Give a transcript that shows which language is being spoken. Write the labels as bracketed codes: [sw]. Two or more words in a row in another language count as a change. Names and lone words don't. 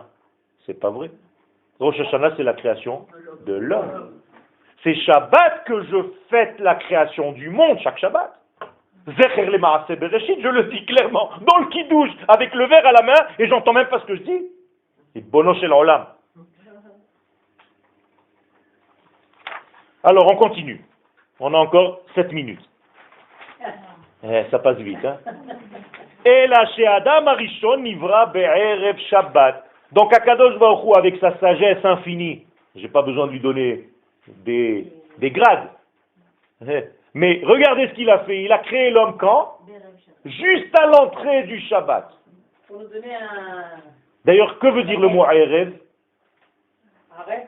[fr] C'est pas vrai. Rosh Hashanah, c'est la création de l'homme. C'est Shabbat que je fête la création du monde, chaque Shabbat. [he] זכר למעשה בראשית, [fr] je le dis clairement, dans le kidouche, avec le verre à la main, et j'entends même pas ce que je dis. C'est [he] בונו של עולם. [fr] Alors, on continue. On a encore 7 minutes. Ça passe vite, hein. [he] ולכן אדם הראשון נברא בערב שבת. [fr] Donc, Akadosh Baruch Hu, avec sa sagesse infinie, j'ai pas besoin de lui donner des grades. Mais regardez ce qu'il a fait. Il a créé l'homme quand? Juste à l'entrée du Shabbat. Pour nous donner un... D'ailleurs, que veut dire le mot Erev? Arrête.